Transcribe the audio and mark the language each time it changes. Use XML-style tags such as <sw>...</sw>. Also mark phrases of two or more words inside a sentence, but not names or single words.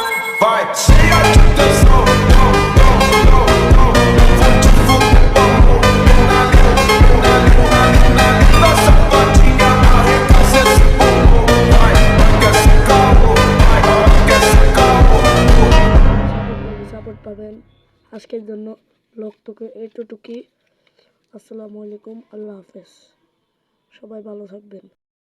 <pt>Vai, cheia de tesão. Vou te fuder com amor. Menina safadinha, arregaça esse popô. Vai, quer esse caô. Quer esse caô.</pt> <bn>সাপোর্ট পাবেন। আজকের জন্য লোকটুকু এতটুকুই।</bn> <ar>السلام عليكم, الله حافظ.</ar> <bn>সবাই ভালো থাকবেন।</bn>